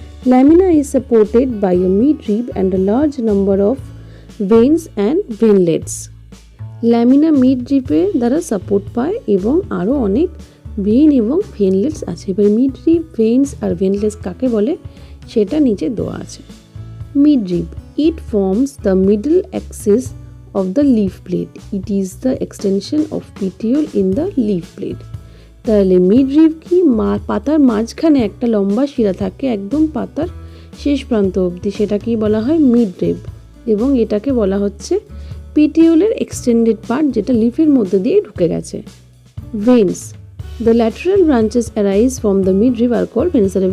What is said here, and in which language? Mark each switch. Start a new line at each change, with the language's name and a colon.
English: lamina is supported by a mid rib and a large number of veins and veinlets,
Bangla: lamina mid রিপের দ্বারা support পায় এবং আরও অনেক vein এবং ভেনলেটস আছে। এবার মিড রিব, ভেইনস আর ভেনলেটস কাকে বলে সেটা নিচে দেওয়া আছে। Mid rib,
English: It forms the middle axis of the leaf blade. It is the extension of petiole in the leaf blade.
Bangla: তাহলে মিডরিব কি, পাতার মাঝখানে একটা লম্বা শিরা থাকে একদম পাতার শেষ প্রান্ত অবধি, সেটাকেই বলা হয় মিডরিব, এবং এটাকে বলা হচ্ছে পিটিওলের এক্সটেন্ডেড পার্ট, যেটা লিফের মধ্যে দিয়ে ঢুকে গেছে।
English: Veins, the lateral branches arise from the midrib are called veins.